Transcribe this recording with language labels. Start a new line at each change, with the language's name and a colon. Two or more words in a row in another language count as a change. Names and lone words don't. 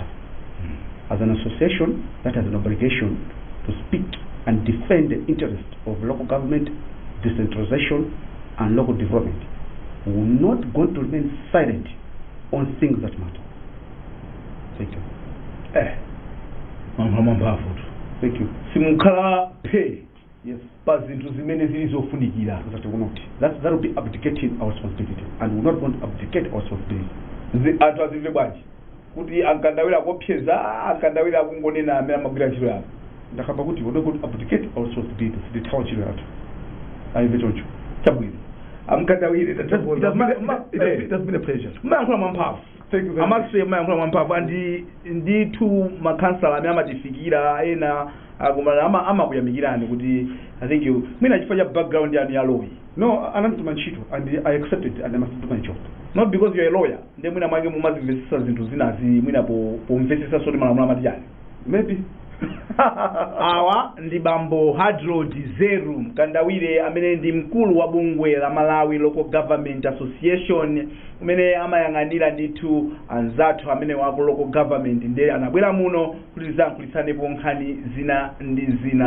English: As an association that has an obligation to speak and defend the interest of local government, decentralization and local development, we will not going to remain silent on things that matter. Thank you. Thank you.
Nyanja: Simukhala pay. Yes. Pa zinthu zimene zilizofunikira.
English: That will be abdicating our responsibility, and we will not want to abdicate our responsibility.
Nyanja: Anthu azimve bwanji kuti ankandawira kopyeza ankandawira kungonena amene amagwira ntchito yako. Ndakamba kuti
English: we will not abdicate our responsibility to the town
Nyanja: ntchito yathu. Ayive choncho. Chabwino. Amkandawire.
English: It has been a pleasure.
Nyanja: Mayankhula mwamphamvu.
English: Thank you very much.
Nyanja: Amaxe mayankhula mwamphamvu ndithu makhansala amene amatifikira ena amakuyamikirani kuti
English: I think you
Nyanja: mwina chifukwa cha background yanu ya lawyer.
English: No,
Nyanja: anamtuma ntchito
English: and I accepted and I must do my job. Not because you are a lawyer.
Nyanja: Nde mwina mwange mumazimvesesa zinthu zinazi mwina pomvesesa soti malamulo amati chani. Maybe. Awa ndi bambo Hadrod Zeru Mkandawire amene ndi mkulu wa bungwe la Malawi
English: Local Government
Nyanja: Association umene amayang'anira ndithu anzathu amene wako local government nde anabwera muno kuti zankhulitsanepo nkhani zina ndi zina.